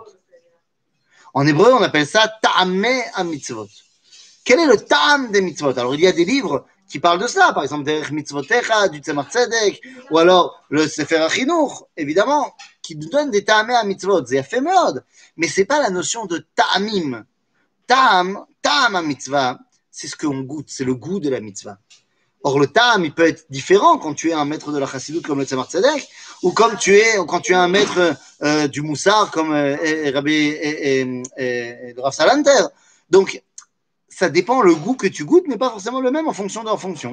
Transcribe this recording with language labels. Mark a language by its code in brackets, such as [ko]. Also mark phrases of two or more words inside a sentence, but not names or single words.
[fr] En hébreu, on appelle ça [he] טעמי המצוות. [fr] Quel est le ta'am des mitzvot? Alors, il y a des livres qui parlent de cela, par exemple, Derech Mitzvotecha, du Tzemach Tzedek, ou alors le Sefer HaChinuch, évidemment, qui nous donne des [he] טעמי המצוות. [fr] C'est fait mode, mais c'est pas la notion de ta'amim. [he] טעם המצווה, [fr] c'est ce qu'on goûte, c'est le goût de la mitzvah. Or, le ta'am, il peut être différent quand tu es un maître de la chassidoute comme le Tzemach Tzedek, ou quand tu es un maître du Moussar comme le Rav Salanter. Donc, ça dépend le goût que tu goûtes, mais pas forcément le même en fonction de leur fonction.